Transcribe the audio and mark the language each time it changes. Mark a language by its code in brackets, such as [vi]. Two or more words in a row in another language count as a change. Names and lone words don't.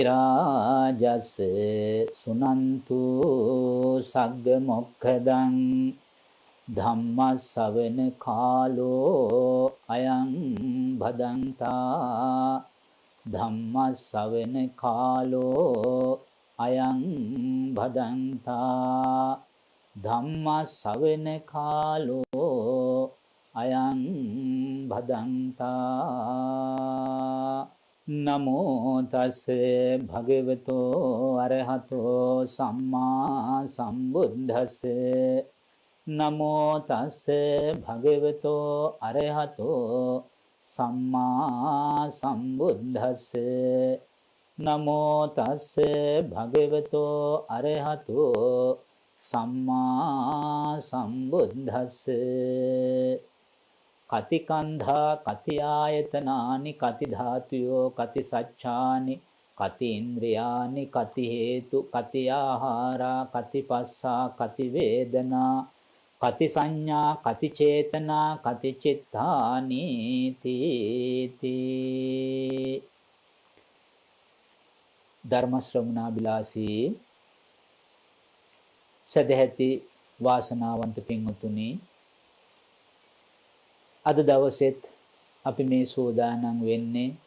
[pi] රාජස් සුනන්තු සග්ග මොක්ඛදං ධම්මස්සවන කාලෝ අයං භදන්තා ධම්මස්සවන කාලෝ අයං භදන්තා ධම්මස්සවන කාලෝ අයං භදන්තා නමෝ තස් භගවතෝ අරහතෝ සම්මා සම්බුද්දස්ස නමෝ තස් භගවතෝ අරහතෝ සම්මා සම්බුද්දස්ස නමෝ තස් භගවතෝ අරහතෝ සම්මා සම්බුද්දස්ස කති කන්ධා කති ආයතනානි කති ධාතුයෝ කති සච්ඡානි කති ඉන්ද්‍රියානි කති හේතු කති ආහාරා කති පස්සා කති වේදනා කති සංඥා කති චේතනා කති චිත්තානි තීති [si] ධර්ම ශ්‍රවණාබිලාසී සදැහැති වාසනාවන්ත පින්වතුනි අද දවසෙත් අපි මේ සෝදානම් වෙන්නේ